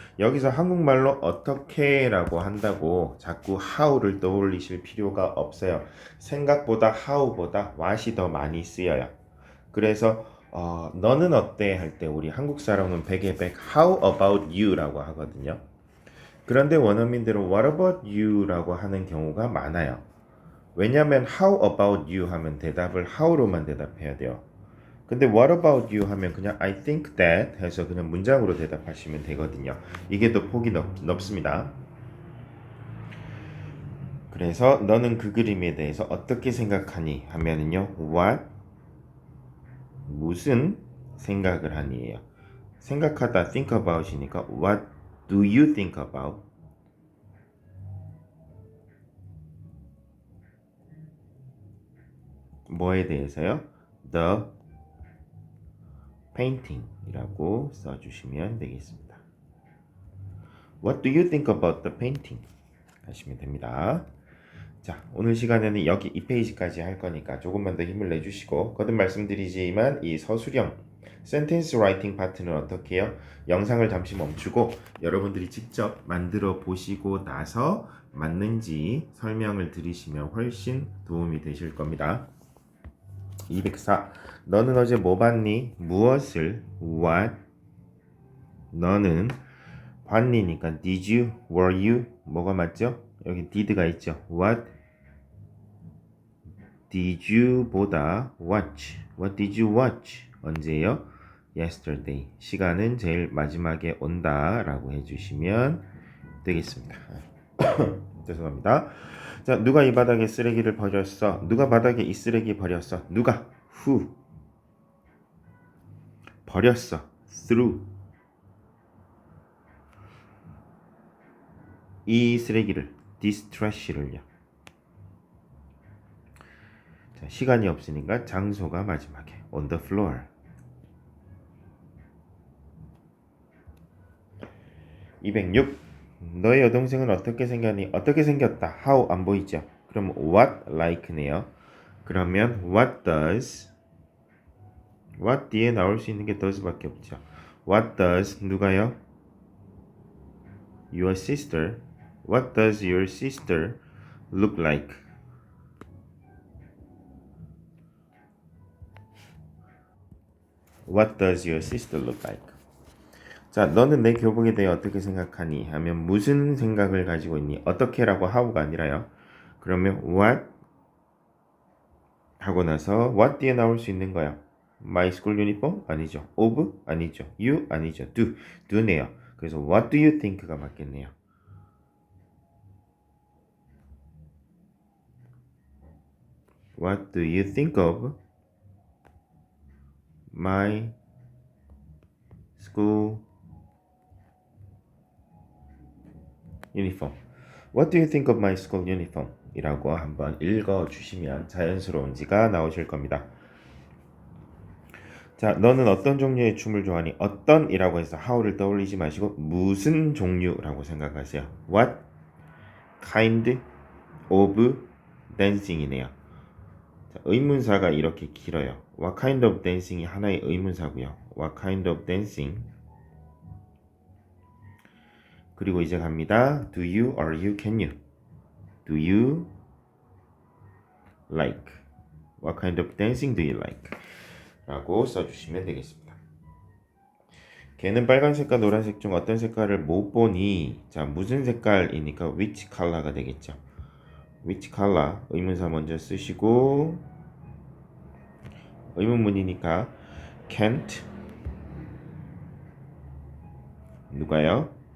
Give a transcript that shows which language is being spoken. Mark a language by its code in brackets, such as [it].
[ko] 여기서 한국말로 어떻게라고 한다고 자꾸 how를 떠올리실 필요가 없어요. 생각보다 how보다 what이 더 많이 쓰여요. 그래서 너는 어때? 할 때 우리 한국 사람은 100에 100 [en] how about you? [ko] 라고 하거든요. 그런데 원어민들은 [en] what about you? [ko] 라고 하는 경우가 많아요. 왜냐하면 [en] how about you? [ko] 하면 대답을 how로만 대답해야 돼요. 근데 [en] what about you? [ko] 하면 그냥 [en] I think that [ko] 해서 그냥 문장으로 대답하시면 되거든요. 이게 더 폭이 넓습니다. 그래서 너는 그 그림에 대해서 어떻게 생각하니? 하면은요. what 무슨 생각을 하니예요. 생각하다 [en] think about이니까 what do you think about? [ko] 뭐에 대해서요? [en] The painting [ko] 이라고 써주시면 되겠습니다. [en] What do you think about the painting? [ko] 하시면 됩니다. 자, 오늘 시간에는 여기 이 페이지까지 할 거니까 조금만 더 힘을 내주시고 거듭 말씀드리지만 이 서술형 센텐스 라이팅 파트는 어떻게 해요? 영상을 잠시 멈추고 여러분들이 직접 만들어 보시고 나서 맞는지 설명을 들으시면 훨씬 도움이 되실 겁니다. 204. 너는 어제 뭐 봤니? 무엇을? What? 너는 봤니니까 [en] did you? Were you? [ko] 뭐가 맞죠? 여기 did가 있죠. [en] What did you [ko] 보다 [en] watch? What did you watch? [ko] 언제요? [en] Yesterday. [ko] 시간은 제일 마지막에 온다 라고 해주시면 되겠습니다. 죄송합니다. 자, 누가 이 바닥에 쓰레기를 버렸어? 누가 바닥에 이 쓰레기 버렸어? 누가? Who? 버렸어. Threw. 이 쓰레기를 [en] this trash [ko] 를요. 자, 시간이 없으니까 장소가 마지막에 [en] on the floor. [ko] 206. 너의 여동생은 어떻게 생겼니? 어떻게 생겼다. how 안 보이죠? 그럼 what like네요. 그러면 what does what 뒤에 나올 수 있는 게 does밖에 없죠. [en] What does [ko] 누가요? [en] Your sister. What does your sister look like? What does your sister look like? [ko] 자, 너는 내 교복에 대해 어떻게 생각하니? 하면 무슨 생각을 가지고 있니? 어떻게라고 how가 아니라요. 그러면 what 하고 나서 what 뒤에 나올 수 있는 거야. [en] My school uniform? [ko] 아니죠. [en] of? 아니죠. you? 아니죠. do네요. [ko] 그래서 [en] what do you think가 맞겠네요. What do you think of my school uniform? What do you think of my school uniform? [ko] 이라고 한번 읽어주시면 자연스러운지가 나오실 겁니다. 자, 너는 어떤 종류의 춤을 좋아하니? 어떤 이라고 해서 how를 떠올리지 마시고 무슨 종류라고 생각하세요. [en] What kind of dancing이네요. [ko] 자, 의문사가 이렇게 길어요. [en] What kind of dancing이 하나의 의문사고요. What kind of dancing? [ko] 그리고 이제 갑니다. [en] Do you, are you, can you? Do you like? What kind of dancing do you like? [ko] 라고 써주시면 되겠습니다. 걔는 빨간색과 노란색 중 어떤 색깔을 못 보니? 자, 무슨 색깔이니까 [en] which color [ko] 가 되겠죠. which color 의문사 먼저 쓰시고 의문문이니까 can't 누가요?